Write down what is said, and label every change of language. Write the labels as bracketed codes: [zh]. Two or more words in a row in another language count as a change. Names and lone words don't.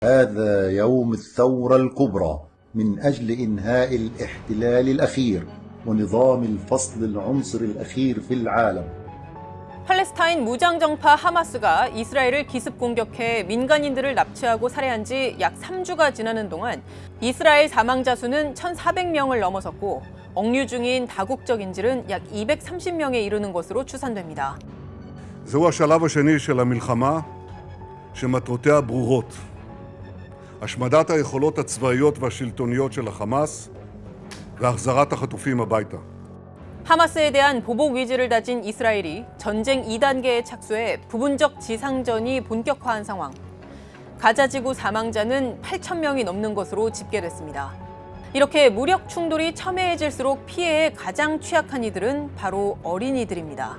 [ar] هذا يوم الثورة الكبرى من أجل إنهاء الاحتلال الأخير ونظام الفصل العنصري الأخير في العالم. [ko] 팔레스타인 무장정파 하마스가 이스라엘을 기습 공격해 민간인들을 납치하고 살해한 지 약 3주가 지나는 동안 이스라엘 사망자 수는 1,400명을 넘어섰고 억류 중인 다국적 인질은 약 230명에 이르는 것으로 추산됩니다. [he] זהו השלב השני של המלחמה שמטרותיה ברורות. השמדת היכולות הצבאיות והשלטוניות של החמאס והחזרת החטופים הביתה. [ko] 하마스에 대한 보복 의지를 다진 이스라엘이 전쟁 2단계에 착수해 부분적 지상전이 본격화한 상황. 가자 지구 사망자는 8,000명이 넘는 것으로 집계됐습니다. 이렇게 무력 충돌이 첨예해질수록 피해에 가장 취약한 이들은 바로 어린이들입니다.